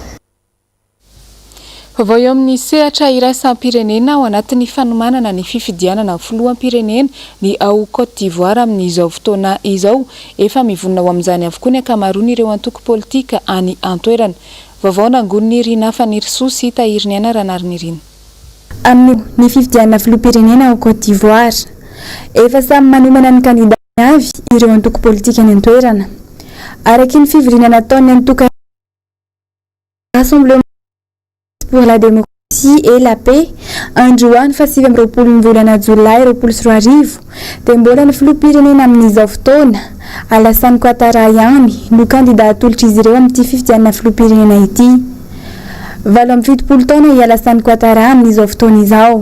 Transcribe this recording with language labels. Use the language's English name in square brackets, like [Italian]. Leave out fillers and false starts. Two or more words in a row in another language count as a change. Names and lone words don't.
[Malagasy] Vaovao eo amin'ny sehatra iraisam-pirenena ao anatin'ny fanomanana ny fifidianana filoham-pirenena ny ao Côte d'Ivoire amin'izao fotoana izao efa mivonona ao amin'izany avokoa ny ankamaroan'ireo antoko politika any antoerana. Vaovao nangon'ny Rina Fanirisoa sy Tahiriny Ana Ranariny Rina. Amin'ny ny fifidianana filoham-pirenena ao Côte d'Ivoire efa samy manomana ny kandida avy ireo antoko politika any antoerana araky ny fivoriana nataon'ny antoko Rassemblement pour la démocratie et la paix androany fa 7 ny volana Jolay 2024 dia mbola ny filoham-pirenena amin'izao fotoana Alassane Ouattara ihany no kandida atolotra izy ireo amin'ity fifidianana filoham-pirenena ity. 27 taona i Alassane Ouattara amin'izao fotoana izao.